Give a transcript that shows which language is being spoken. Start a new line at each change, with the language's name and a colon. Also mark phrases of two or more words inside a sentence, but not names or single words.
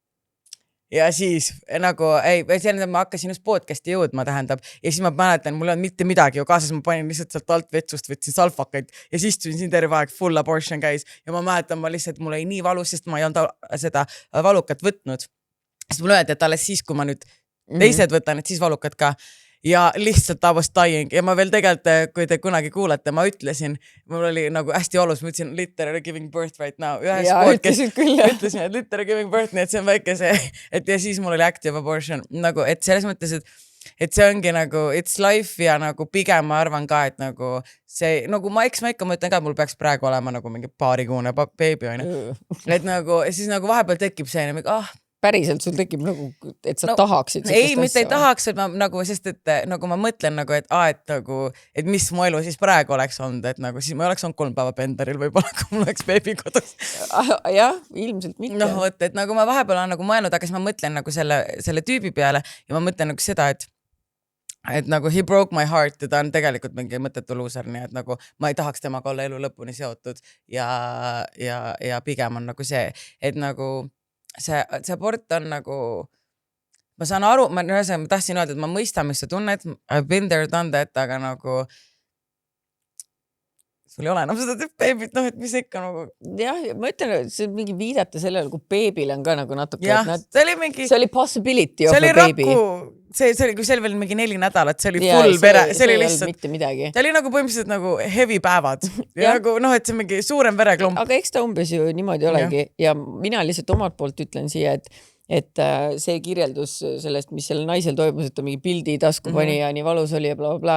Estonian: Ja siis nagu, ma hakkasin just podcasti jõudma, tähendab, ja siis ma mäletan, mul on mitte midagi ju kaasas, ma panin lihtsalt sealt alt vetsust, võtsin salfakaid ja siis istusin siin terve aeg,
English: full abortion
Estonian: käis ja ma mäletan, ma lihtsalt, mul oli nii valus, sest ma ei olnud seda valukat võtnud. Siis mulle öeldi, et alles siis, kui ma nüüd teised võtan, et siis valukad ka. ja lihtsalt
English: I was dying
Estonian: ja ma veel tegelikult, kui te kunagi kuulete, ma ütlesin, mul oli nagu hästi olus, ma ütlesin
English: literally giving birth right now.
Estonian: Ühes podcast ütlesin, et
English: literally giving birth,
Estonian: nii et see on väike see, et ja siis mul oli
English: active abortion.
Estonian: Nagu, et selles mõttes, et see ongi nagu
English: it's life
Estonian: ja nagu pigem ma arvan ka, et nagu see, nagu ma ikka mõtlen ka, et mul peaks praegu olema nagu mingi paarikuune beebi, on ju. Et nagu, siis nagu vahepeal tekib see, päriselt sul tekib nagu, et sa tahaksid ei, mitte ei tahaks, et ma nagu, sest et nagu ma mõtlen nagu, et nagu, et mis mu elu siis praegu oleks olnud, et nagu siis ma oleks olnud 3 päeva penderil võib-olla, kui mul oleks beebi kodus. Jah, ilmselt mitte. No vot, et nagu ma vahepeal olen nagu mõelnud, aga siis ma mõtlen nagu selle tüübi peale ja ma mõtlen nagu seda, et nagu
English: he broke my heart
Estonian: ja ta on tegelikult mingi mõttetu loser, nii et nagu ma ei tahaks temaga olla elu lõpuni seotud ja pigem on nagu see, et nagu see abort on nagu, ma saan aru, ma tahtsin öelda, et ma mõistan, mis sa tunned,
English: I've been there, done that,
Estonian: aga nagu sul ei ole enam seda beebit, noh, et mis ikka nagu. Jah, ma ütlen, see on mingi viidata sellele, kui beebile on ka nagu natuke. Jah, see oli
English: possibility of a baby.
Estonian: See oli, kui see oli veel mingi 4 nädalat, see oli full vere, see oli lihtsalt, see oli nagu põhimõtteliselt nagu heavy päevad ja nagu noh, et see mingi suurem vereklump. Aga eks ta umbes ju niimoodi olegi ja mina lihtsalt omalt poolt ütlen siia, et see kirjeldus sellest, mis sellel naisel toimus, et ta mingi pildi tasku pani ja nii valus oli ja blablabla.